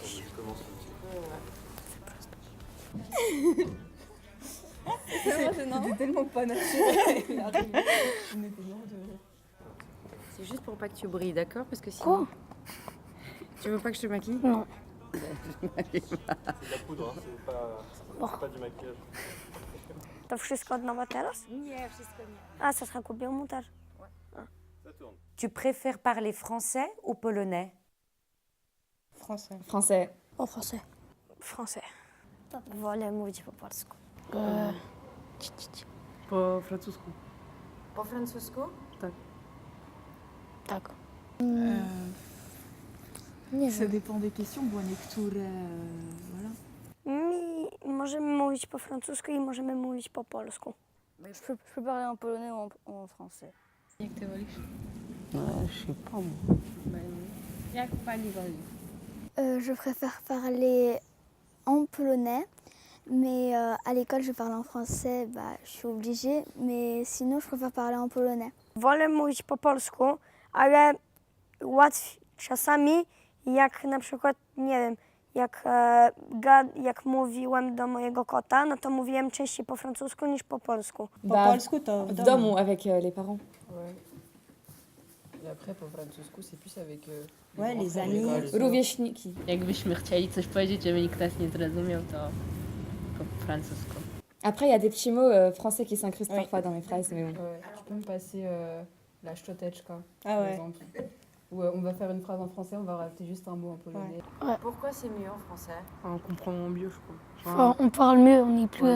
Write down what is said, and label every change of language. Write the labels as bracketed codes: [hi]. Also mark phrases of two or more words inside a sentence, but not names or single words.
[fr] C'était tellement pas naturel. c'est juste pour pas que tu brilles, d'accord? Parce que sinon... Quoi? Tu veux pas que je te maquille? Non. C'est de la poudre, hein, c'est pas du maquillage. [pl] To wszystko od nowa teraz? Nie, wszystko nie. [fr] A, ça sera coupé au montage. Ça tourne. Tu préfères parler français ou polonais? Français. Français. En français. Français. [pl] Wolę mówić po polsku. Po francusku. Po francusku? Tak. Nie [fr] Ça [pl] wiem. [fr] dépend des questions, [pl] bo niektóre... Voilà. Możemy mówić po francusku i możemy mówić po polsku. [fr] Je peux parler en polonais ou en français. [pl] Jak ty wolisz? [fr] Je sais pas, moi. [pl] Jak pani woli? [fr] Je préfère parler en polonais, mais à l'école je parle en français, je suis obligée, mais sinon je préfère parler en polonais. [pl] Wolę mówić po polsku, ale czasami jak na przykład, nie wiem, jak mówiłem do mojego kota, no to mówiłem częściej po francusku niż po polsku. Po polsku to W domu [fr] avec les parents. Ouais. Et après, pour francusku, c'est plus avec Ouais, les amis. [pl] Rówieśniki. Jakbyśmy chcieli coś powiedzieć, żeby nikt nas nie zrozumiał, to po francusku. [fr] Après, il y a des petits mots français qui s'incrustent Oui. parfois dans mes phrases, mais bon. Ouais. Tu peux me passer la szczoteczka, Ah par ouais. exemple. Où on va faire une phrase en français, on va rajouter juste un mot en polonais. Pourquoi c'est mieux en français? On comprend mieux, je crois. Enfin, On parle mieux, on est plus...